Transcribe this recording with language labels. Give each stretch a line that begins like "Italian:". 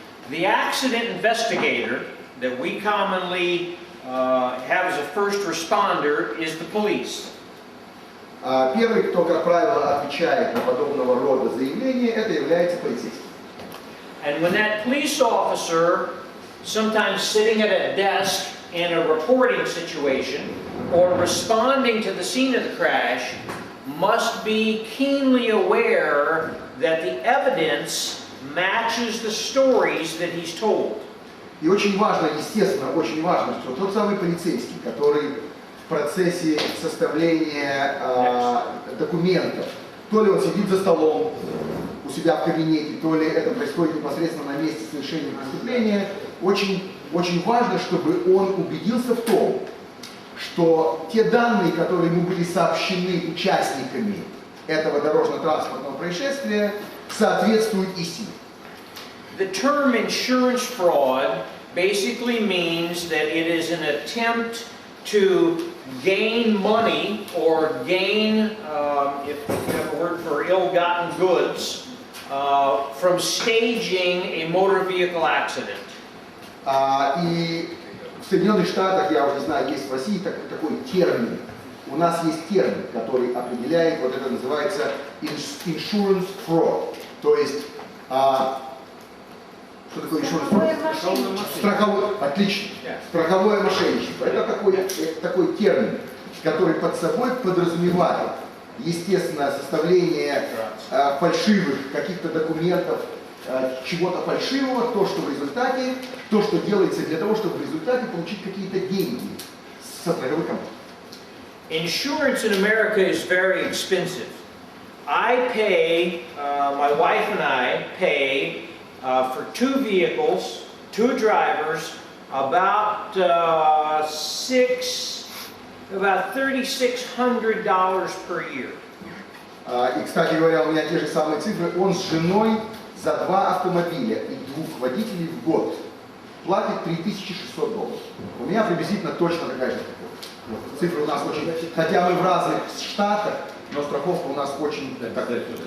English: The accident investigator that we commonly have as a first responder is the police.
Russian: Первый, кто, как правило, отвечает на подобного рода заявления, это является полицейским.
English: And when that police officer, sometimes sitting at a desk in a reporting situation or responding to the scene of the crash, must be keenly aware that the evidence matches the stories that he's told.
Russian: И очень важно, естественно, очень важно, что тот самый полицейский, который в процессе составления документов, то ли он сидит за столом у себя в кабинете, то ли это происходит непосредственно на месте совершения преступления, очень важно, чтобы он убедился в том, что те данные, которые ему были сообщены участниками этого дорожно-транспортного происшествия, соответствуют истине.
English: The term insurance fraud basically means that it is an attempt to gain money or gain, if you have a word for ill-gotten goods, from staging a motor vehicle accident.
Russian: И в Соединенных Штатах, я уже знаю, есть в России такой термин. У нас есть термин, который определяет, вот это называется insurance fraud. То есть, что такое insurance fraud? Страховое, отлично. Страховое мошенничество. Это такой термин, который под собой подразумевает, естественно, составление фальшивых каких-то документов, чего-то фальшивого, то, что делается для того, чтобы в результате получить какие-то деньги со страховой компании.
English: Insurance in America is very expensive. I pay, my wife and I pay for 2 vehicles, 2 drivers, about $3,600 per year.
Russian: И, кстати говоря, у меня те же самые цифры. Он с женой за 2 автомобиля и 2 водителей в год платит $3600. У меня приблизительно точно такая же страховка. Цифры у нас очень, хотя мы в разных штатах, но страховка у нас очень такая.